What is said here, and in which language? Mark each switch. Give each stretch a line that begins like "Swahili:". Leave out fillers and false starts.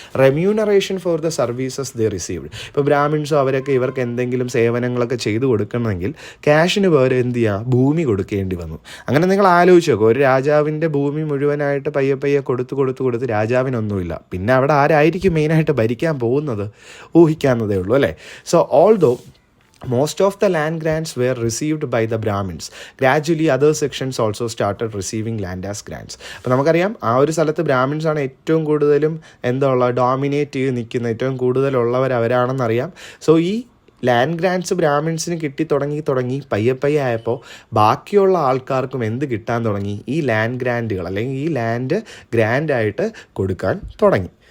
English: Remuneration for the services they received.
Malayalam: ഇപ്പോൾ ബ്രാഹ്മിൻസോ അവരൊക്കെ ഇവർക്ക് എന്തെങ്കിലും സേവനങ്ങളൊക്കെ ചെയ്തു കൊടുക്കണമെങ്കിൽ ക്യാഷിന് പകരം എന്ത് ചെയ്യുക? ഭൂമി കൊടുക്കേണ്ടി വന്നു. അങ്ങനെ നിങ്ങൾ ആലോചിച്ച് നോക്കുക, ഒരു രാജാവിൻ്റെ ഭൂമി മുഴുവനായിട്ട് പയ്യെ കൊടുത്ത് രാജാവിനൊന്നുമില്ല. പിന്നെ അവിടെ ആരായിരിക്കും മെയിനായിട്ട് ഭരിക്കാൻ പോകുന്നത്? ഊഹിക്കാവുന്നതേ ഉള്ളൂ അല്ലേ.
English: So although most of the land grants were received by the Brahmins, gradually other sections also started receiving land as grants.
Malayalam: അപ്പോൾ നമുക്കറിയാം ആ ഒരു സ്ഥലത്ത് ബ്രാഹ്മിൻസാണ് ഏറ്റവും കൂടുതലും ഡോമിനേറ്റ് ചെയ്ത് നിൽക്കുന്ന, ഏറ്റവും കൂടുതലുള്ളവർ അവരാണെന്നറിയാം. സോ ഈ ലാൻഡ് ഗ്രാൻഡ്സ് ബ്രാഹ്മിൻസിന് കിട്ടി തുടങ്ങി പയ്യെ ആയപ്പോൾ ബാക്കിയുള്ള ആൾക്കാർക്കും എന്ത് കിട്ടാൻ തുടങ്ങി? ഈ ലാൻഡ് ഗ്രാൻഡുകൾ, അല്ലെങ്കിൽ ഈ ലാൻഡ് ഗ്രാൻഡായിട്ട് കൊടുക്കാൻ തുടങ്ങി.